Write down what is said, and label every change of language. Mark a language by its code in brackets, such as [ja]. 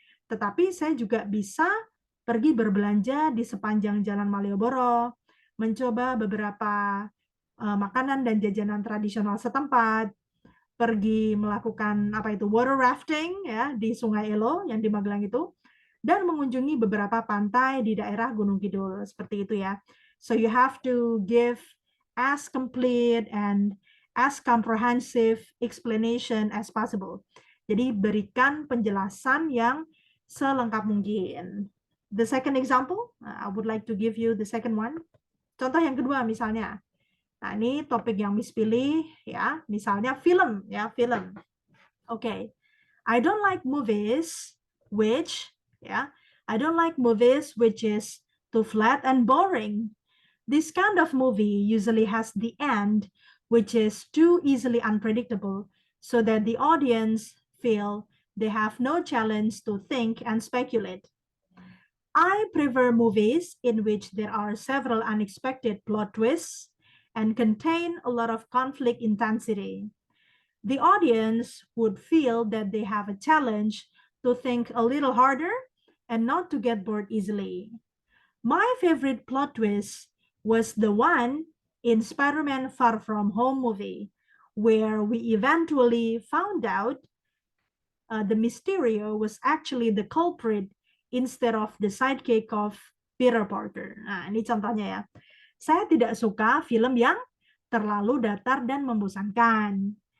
[id] Tetapi saya juga bisa pergi berbelanja di sepanjang Jalan Malioboro, mencoba beberapa makanan dan jajanan tradisional setempat, pergi melakukan water rafting ya di Sungai Elo yang di Magelang itu, dan mengunjungi beberapa pantai di daerah Gunung Kidul seperti itu ya. [en] So you have to give as complete and as comprehensive explanation as possible. [id] Jadi berikan penjelasan yang selengkap mungkin. [en] The second example, I would like to give you the second one. [id] Contoh yang kedua misalnya. Nah, ini topik yang Miss pilih ya, misalnya film ya, film. [en] Okay. I don't like movies which ya, I don't like movies which is too flat and boring. This kind of movie usually has the end, which is too easily unpredictable, so that the audience feel they have no challenge to think and speculate. I prefer movies in which there are several unexpected plot twists and contain a lot of conflict intensity. The audience would feel that they have a challenge to think a little harder and not to get bored easily. My favorite plot twist was the one in Spider-Man Far From Home movie, where we eventually found out the Mysterio was actually the culprit instead of the sidekick of Peter Parker. [id] Nah, ini contohnya ya. Saya tidak suka film yang terlalu datar dan membosankan.